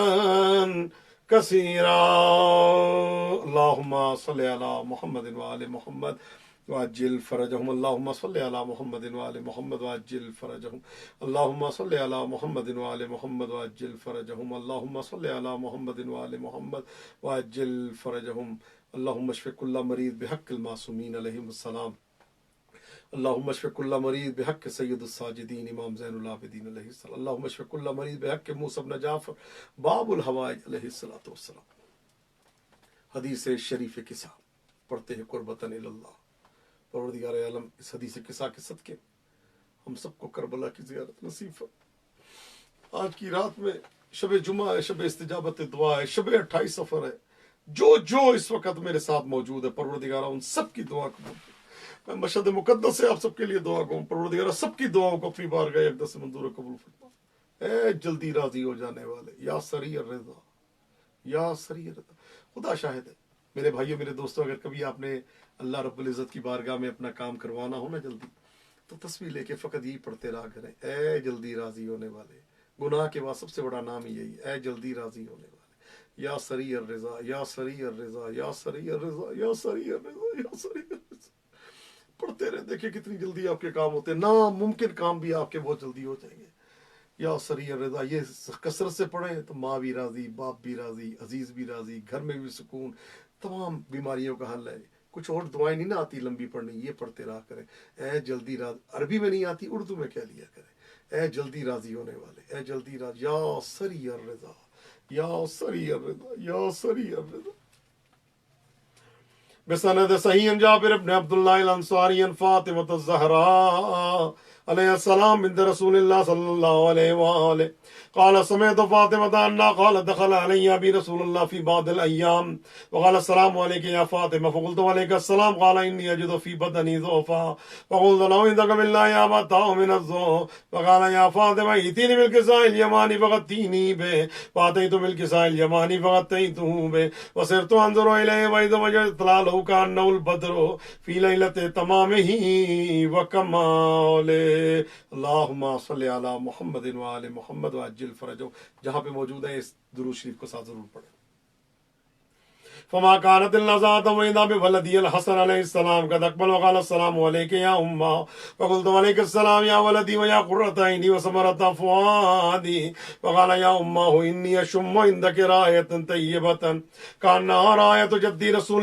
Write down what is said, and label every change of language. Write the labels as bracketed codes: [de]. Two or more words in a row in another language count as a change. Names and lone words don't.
[ar] کثیرا اللہم صلی علی محمد وآل محمد وعجل فرجهم اللہم صلی علی محمد وآل محمد وعجل فرجهم اللہم صلی علی محمد وآل محمد وعجل فرجهم اللہم صلی علی محمد وآل محمد وعجل فرجهم اللہم اشف کل مریض بحق المعصومین علیہم السلام اللہم اشف کل مریض بحق سید الساجدین امام زین العابدین علیہ السلام اللہم اشف کل مریض بحق موسیٰ بن جعفر باب الحوائج علیہ السلام. [ur] حدیث شریف قصہ پڑھتے ہیں [ar] قربتاً اللہ. [ur] پروردگار عالم اس حدیث قصہ کے صدقے ہم سب کو کربلا کی زیارت نصیب فرما. آج کی رات میں شب جمعہ ہے، شب استجابت دعا ہے، شب 28 سفر ہے. جو اس وقت میرے ساتھ موجود ہے پروردگار ان سب کی دعا قبول کرے. میں مشہد مقدس سے آپ سب کے لیے دعا کروں پروردگار سب کی دعاؤں کو اپنی بارگاہ اقدس سے منظور قبول فرما. اے جلدی راضی ہو جانے والے [ar] یا سری الرضا یا سری الرضا. [ur] خدا شاہد ہے میرے بھائیوں میرے دوستوں، اگر کبھی آپ نے [ar] اللہ رب العزت [ur] کی بارگاہ میں اپنا کام کروانا ہو نا جلدی، تو تسبیح لے کے فقط یہی پڑھتے رہا کریں، اے جلدی راضی ہونے والے. گناہ کے بعد سب سے بڑا نام ہی یہی، اے جلدی راضی ہونے والے [ar] یا سری الرضا یا سری الرضا یا سری الرضا یا سری الرضا یا سری الرضا. [ur] پڑھتے رہے، دیکھیں کتنی جلدی آپ کے کام ہوتے ہیں. ناممکن کام بھی آپ کے بہت جلدی ہو جائیں گے. [ar] یا سری الرضا [ur] یہ کثرت سے پڑھیں تو ماں بھی راضی، باپ بھی راضی، عزیز بھی راضی، گھر میں بھی سکون، تمام بیماریوں کا حل ہے. کچھ اور دعائیں نہیں نہ آتی لمبی پڑھنی، یہ پڑھتے رہا کریں. اے جلدی راضی، عربی میں نہیں آتی اردو میں کہہ لیا کریں، اے جلدی راضی ہونے والے، اے جلدی راضی [ar] یا سری الرضا یا سری الرضا یا سری الرضا. بسند صحیح جابر بن عبداللہ الانصاری فاطمۃ الزہراء علیہ السلام بنت رسول اللہ صلی اللہ علیہ وآلہ قال سمعت فاطمة أنها قالت دخل علي أبي رسول الله في بعض الأيام وقال السلام عليك يا فاطمة فقلت وعليك السلام قال إني أجد في بدني ضعفا فقلت له عندك بالله يا متاه من الضعف فقال يا فاطمة ائتيني بالكساء اليماني فغطيني به فأتيت بالكساء اليماني فغطيته به وصرت أنظر إليه وإذا وجدت ظلاله كأنه البدر في ليلة تمامه وكماله. اللهم صل على محمد وآل محمد وعجل فرجو. [ur] جہاں پہ موجود ہے اس درود شریف کو ساتھ ضرور پڑھیں. [ar] فما كانت الا ذات وإذا بولدي الحسن عليه السلام قد اقبل وقال السلام عليك يا أمه فقلت وعليك السلام يا ولدي ويا قرة عيني وثمرة فؤادي فقال يا أمه إني أشم عندك راية طيبة كأنها راية جدي رسول